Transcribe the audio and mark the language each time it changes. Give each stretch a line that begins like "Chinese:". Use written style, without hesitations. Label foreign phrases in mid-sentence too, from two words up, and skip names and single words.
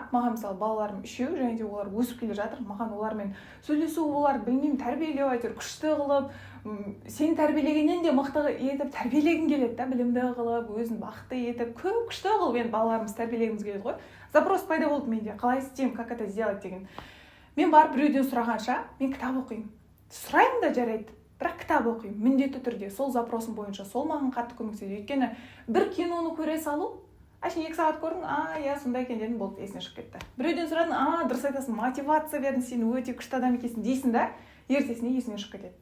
Kazakh: Маған мысалы балаларым үшеу, және де олар өсіп келе жатыр. Маған олармен сөйлесу, олар білмеймін, тәрбиелеу әйтеуір күшті қылып, сен тәрбиелегеннен де мықты етіп тәрбиелегім келеді да, білімді қылып, өзін бақытты етіп, көп күшті қылып енді балаларымыз тәрбиелегіміз келеді ғой. Запрос пайда болды менде. Қалай істеймін,
Russian: как это сделать деген.
Kazakh: Мен барып біреуден сұрағанша, мен кітап оқимын. Сұраймын да жарайды. Бірақ кітап оқимын, міндетті түрде, сол запросым бойынша, сол маған қатты көмектеседі. Өйткені бір киноны көре салу, әшейін 2 сағат көрдің, я сондай екен дедім, болды, есіне шығып кетті. Біреуден сұрадың, дұрыс айтасың, мотивация бердің, сен өте күшті адам екенсің дейсің да, ертесіне есіне шығып кетеді.